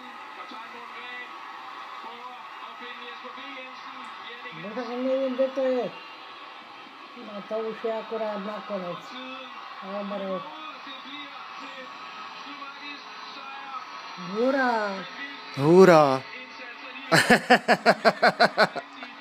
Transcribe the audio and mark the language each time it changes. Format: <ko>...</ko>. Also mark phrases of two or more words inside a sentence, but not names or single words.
<da>Kaptajn Gren prøver at finde Jesper B. Jensen.</da> <sk>Možno neviem, kde to je. No to už je akurát nakonec. Dobre. Hurá! Hurá!</sk>